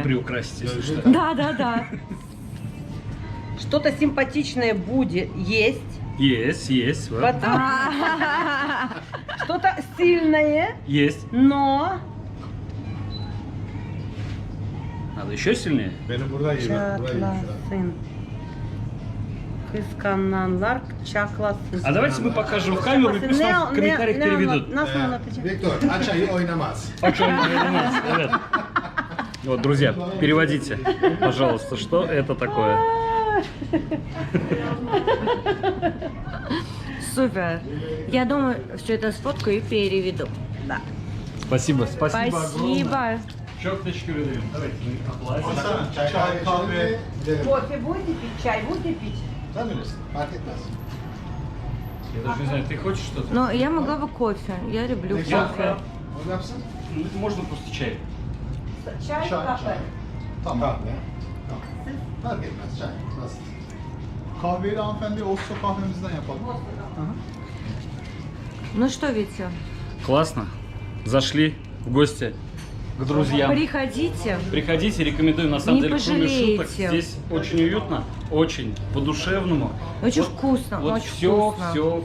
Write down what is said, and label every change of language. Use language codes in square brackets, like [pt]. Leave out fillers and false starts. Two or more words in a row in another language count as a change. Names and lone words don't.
[ru] приукрасить, если что. Да. Что-то симпатичное будет есть. Есть. Вот. Потом что-то сильное, Есть. но Надо еще сильнее? [tr] Benim burada iyi. çatlasın. Kıskananlar çaklasın. [ru] А давайте мы покажем в камеру и пусть нам в комментариях переведут. [tr] Nasıl anlatacağım? Viktor, aç ayı oynamaz. [ru] Ребят. Вот, друзья, переводите, пожалуйста, что это такое. Супер. Я думаю, все это сфоткаю и переведу. Да. Спасибо, спасибо огромное. Спасибо. Щёкточку выдаем. Давайте мы оплатим. [tr] Çay, kahve. Gidelim. [ru] Кофе будете пить? Чай будете пить? [tr] Sen bilirsin. Fark etmez. [ru] Я даже не знаю, ты хочешь что-то? Но я могла бы кофе. Я люблю Я- кофе. [tr] O yapsın. [ru] Ну, можно просто чай. [tr] Çay, kahve. Tamam. Kahve. Tamam. Fark etmez. Çay. Nasıl? Kahveyi de hanımefendi Oslo kahvemizden yapalım. [ru] Ну что, Витя, Классно. Зашли в гости к друзьям. приходите. Приходите, рекомендую. На самом Не деле, кроме шуток, пожалеете. здесь очень уютно, очень по-душевному. Очень вкусно, Вот очень все, вкусно.